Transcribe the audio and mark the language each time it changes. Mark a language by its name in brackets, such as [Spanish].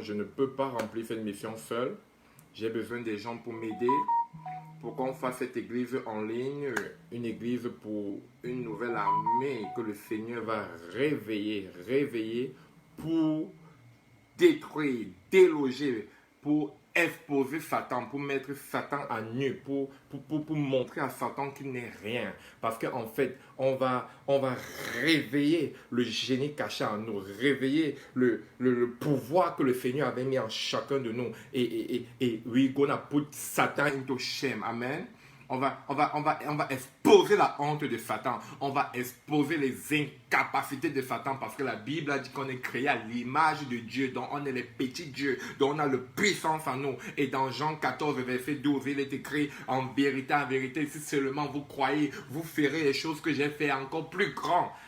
[French] Je ne peux pas remplir cette mission seul. J'ai besoin des gens pour m'aider, pour qu'on fasse cette église en ligne, une église pour une nouvelle armée que le Seigneur va réveiller pour détruire, déloger, pour exposer Satan, pour mettre Satan à nu, pour montrer à Satan qu'il n'est rien. Parce qu'en fait, on va réveiller le génie caché en nous, réveiller le pouvoir que le Seigneur avait mis en chacun de nous. [English] Et we're gonna put Satan into shame. [French] Amen. On va exposer la honte de Satan. On va exposer les incapacités de Satan parce que la Bible a dit qu'on est créé à l'image de Dieu, dont on est les petits dieux, dont on a le puissance en nous. Et dans Jean 14, verset 12, il est écrit en vérité, si seulement vous croyez, vous ferez les choses que j'ai fait encore plus grand.